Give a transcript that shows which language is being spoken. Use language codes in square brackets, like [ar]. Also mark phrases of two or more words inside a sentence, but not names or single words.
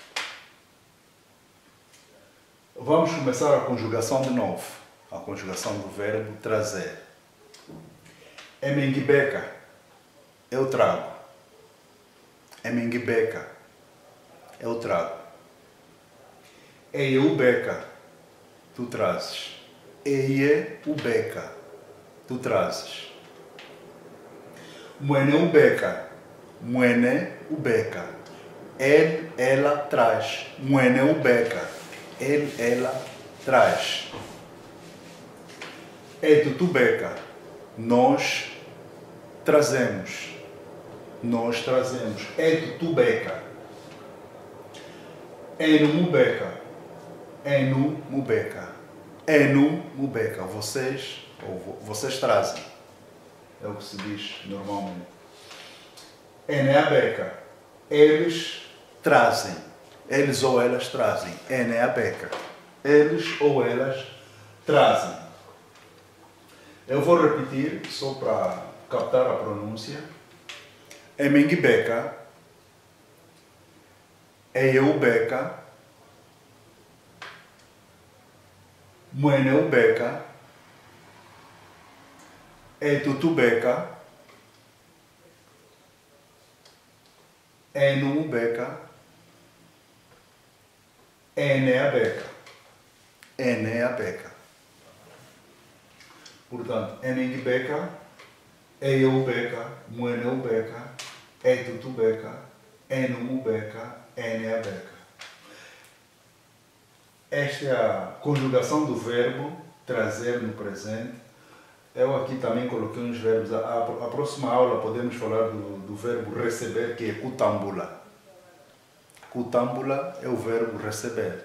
[pt] Vamos começar a conjugação de novo. A conjugação do verbo trazer. Emengibeca, eu trago. Emengibeca, eu trago. Eiubeca, tu trazes. Eiubeca, tu trazes. [kmb] Mueneubeca, mueneubeca. [pt] Ela traz. Mueneubeca, ela traz. Etutubeca, nós trazemos. Nós trazemos. [kmb] Etutubeca. Enumubeca. Enumubeca. Enumubeca. [pt] Vocês trazem. É o que se diz normalmente. Eneabeca. Eles trazem. Eles ou elas trazem. Eneabeca. Eles ou elas trazem. Eu vou repetir só para captar a pronúncia. [kmb] Emengibeca. Eiubeca. Mueneubeca. Etutubeca. Enumubeca. Eneabeca. Eneabeca. Portanto, Emengibeca, Eiubeca, Mueneubeca, Etutubeca, Enumubeca, Eneabeca. [pt] Esta é a conjugação do verbo trazer no presente. Eu aqui também coloquei uns verbos. A próxima aula podemos falar do verbo receber, que é kutambula. Kutambula é o verbo receber.